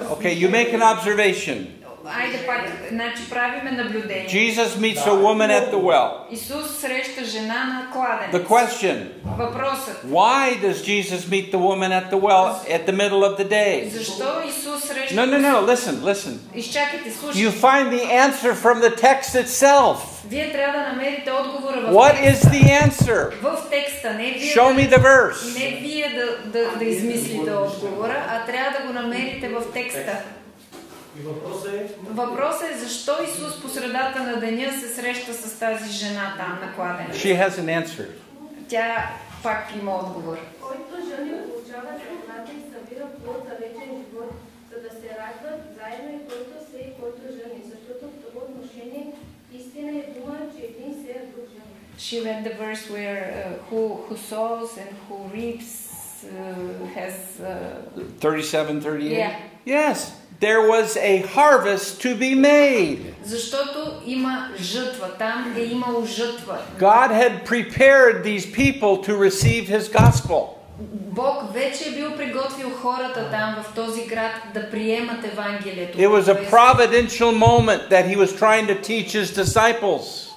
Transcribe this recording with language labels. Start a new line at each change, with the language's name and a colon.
English: Okay, you make an observation.
Bulgarian: Айде пак, значи правиме наблюдение.
English: Jesus meets a woman at the well.
Bulgarian: Исус среща жена на кладенец.
English: The question.
Bulgarian: Въпросът.
English: Why does Jesus meet the woman at the well at the middle of the day?
Bulgarian: Защо Исус среща...
English: No, listen.
Bulgarian: Изчакайте, слушайте.
English: You find the answer from the text itself.
Bulgarian: Вие трябва да намерите отговора в
English: What
Bulgarian: текста.
English: is the answer?
Bulgarian: В текста, не вие Show me the verse. Не вие да измислите отговора, а трябва да го намерите в текста. Въпросът е защо Исус по средата на деня се среща с тази жена там на кладенец.
English: She has an answer.
Bulgarian: Тя пак има отговор. Който жени получават храната и събира плод за вечен живот, за да се радват заедно и който се и който жени, защото в това отношение истина е дума, че един се е друг жени.
English: She read the verse where who sows and who reaps has 37, 38? Yeah. Yes. There was a harvest to be made.
Bulgarian: Защото има жътва. Там е имало жътва.
English: God had prepared these people to receive His gospel.
Bulgarian: Бог вече е бил приготвил хората там в този град да приемат Евангелието.
English: It was a providential moment that He was trying to teach His disciples.